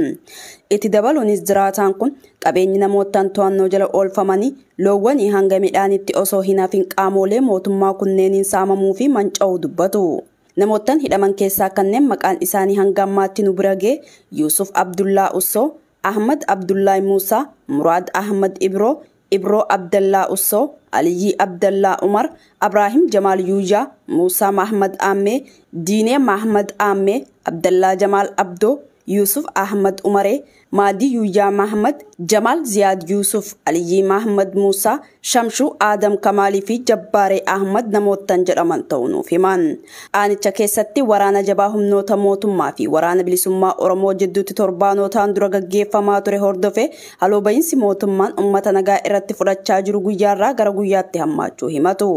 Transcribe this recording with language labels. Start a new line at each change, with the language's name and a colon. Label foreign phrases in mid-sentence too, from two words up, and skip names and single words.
Oromo: Itti dabaluunis jiraataan kun qabeenyi namootaan to'annoo jala oolfamanii loowwanii hanga midhaanitti osoo hin hafin qaamolee mootummaa kunneeniin saamamuu fi manca'uu dubbatu. Namootaan hidhaman keessaa kanneen maqaan isaanii hanga ammaatti nu bira ga'e Yusuf Abdullaa Ussoo, Ahmad Abdullahi Musa, Murad Ahmad Ibro Abdallah Usso, Aliyi Abdallah Umar, Ibrahim Jamal Yuja, Musa Mahmad Amme, Dine Mahmad Amme, Abdallah Jamal Abdo, Yusuf Ahmad Umare, Madi Yuja Mahmad, Jamal Ziad Yusuf, Aliyi Mahmad Musa, Shamshu Adam Kamali fi Jabbaare Ahmad namootaan jedhaman ta'uu nuuf himan. Aanicha keessatti waraana jabaa humnoota mootummaa fi waraana bilisummaa Oromoo jidduutti torbaanotaan dura gaggeeffamaa ture hordofe haloo bahiinsi mootummaan uummata nagaa irratti fudhachaa jiru guyyaarraa gara guyyaatti hammaachuu himatu.